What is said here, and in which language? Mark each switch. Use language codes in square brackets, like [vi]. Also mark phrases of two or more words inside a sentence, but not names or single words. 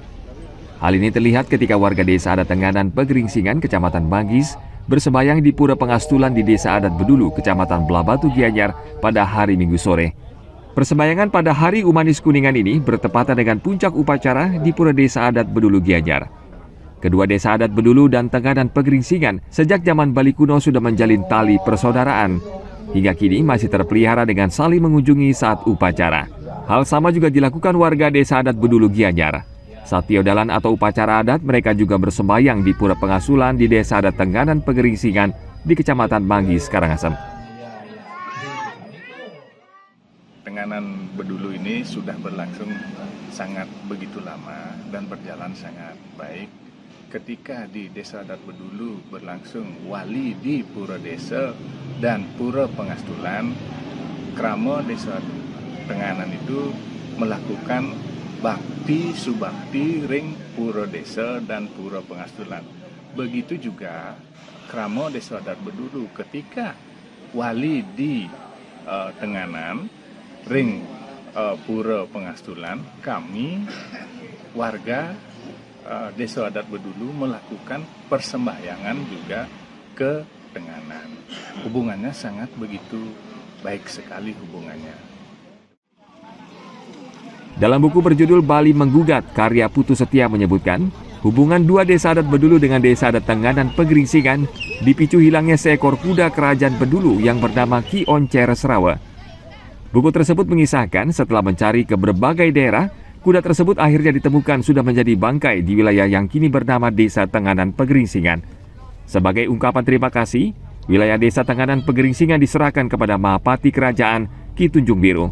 [id] Hal ini terlihat ketika warga desa adat Tenganan Pegeringsingan, Kecamatan Manggis, bersembayang di Pura Pengastulan di desa adat Bedulu, Kecamatan Blabatu Gianyar pada hari Minggu sore. Persembayangan pada Hari Umanis Kuningan ini bertepatan dengan puncak upacara di Pura Desa Adat Bedulu Gianyar. Kedua desa adat Bedulu dan Tenganan Pegeringsingan sejak zaman Bali kuno sudah menjalin tali persaudaraan. Hingga kini masih terpelihara dengan saling mengunjungi saat upacara. Hal sama juga dilakukan warga desa adat Bedulu Gianyar. Saat tiodalan atau upacara adat, mereka juga bersembayang di Pura Pengasulan di desa adat Tenganan Pegeringsingan di Kecamatan Manggis, Karangasem. Tenganan Bedulu ini sudah berlangsung sangat begitu lama dan berjalan sangat baik. Ketika di desa adat Bedulu berlangsung wali di Pura Desa dan Pura Pengastulan, krama desa Tenganan itu melakukan bakti subakti ring Pura Desa dan Pura Pengastulan. Begitu juga krama desa adat Bedulu ketika wali di Tenganan ring Pura Pengastulan, kami warga desa adat Bedulu melakukan persembahyangan juga ke Tenganan. Hubungannya sangat begitu baik sekali hubungannya. Dalam buku berjudul Bali Menggugat, karya Putu Setia menyebutkan, hubungan dua desa adat Bedulu dengan desa adat Tenganan Pegeringsingan dipicu hilangnya seekor kuda kerajaan Bedulu yang bernama Ki Oncer Serawa. Buku tersebut mengisahkan setelah mencari ke berbagai daerah, kuda tersebut akhirnya ditemukan sudah menjadi bangkai di wilayah yang kini bernama Desa Tenganan Pegeringsingan. Sebagai ungkapan terima kasih, wilayah Desa Tenganan Pegeringsingan diserahkan kepada Mahapati Kerajaan Ki Tunjung Biru.